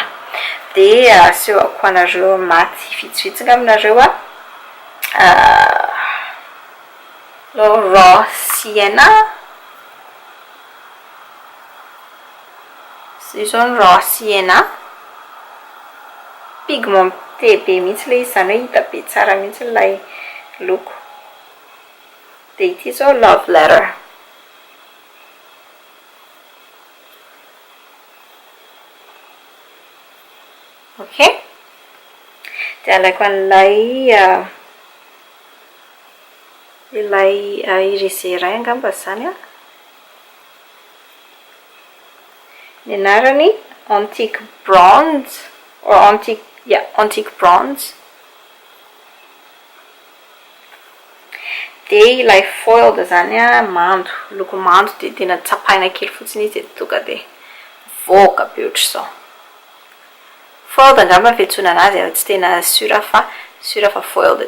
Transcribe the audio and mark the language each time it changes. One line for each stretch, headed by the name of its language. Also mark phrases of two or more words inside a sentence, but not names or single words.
Malagasy: Dia asehoko anareo maty vitsivitsy aminareo raw sienna izao ny raw sienna pigmenté be mihitsy le izy zany hoe hita be tsara mihitsy ilay loko. Dia ity zao love letter. Ok, dia alaiko an'ilay irisé iray angamba zany ny anarany antique bronze or antique bronze. De ilay foiled zany a mando, loko mando de tena tsapaina kely fotsiny izy de tonga de voaka be ohatr'izao. Foiled angamba fiantsoana anazy tsy tena sura fa foiled.